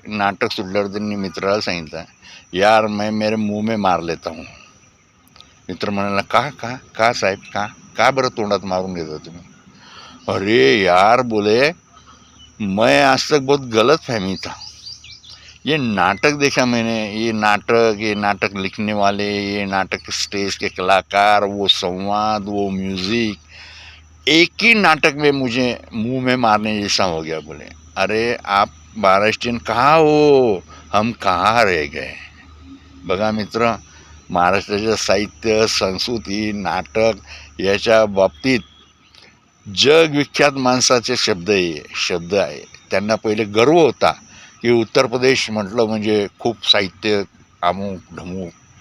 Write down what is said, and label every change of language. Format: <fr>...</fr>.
<mr>नाटक सुटल्यावर त्यांनी मित्राला सांगितलं,</mr> <hi>यार मैं मेरे मुंह में मार लेता हूँ.</hi> <mr>मित्र म्हणाला, का साहेब, का बरं तोंडात मारून घेता तुम्ही?</mr> <hi>अरे यार बोले, मैं आज तक बहुत गलत फहमी था. ये नाटक देखा मैंने, ये नाटक लिखने वाले, ये नाटक स्टेज के कलाकार, वो संवाद, वो म्यूज़िक, एक ही नाटक में मुझे मुंह में मारने जैसा हो गया. बोले, अरे आप महाराष्ट्रीयन कहाँ हो, हम कहाँ रह गए.</hi> <mr>बघा मित्र, महाराष्ट्राचं साहित्य, संस्कृती, नाटक याच्या बाबतीत जगविख्यात माणसाचे शब्द आहे. त्यांना पहिले गर्व होता की उत्तर प्रदेश म्हटलं म्हणजे खूप साहित्य अमुक ढमुक.</mr>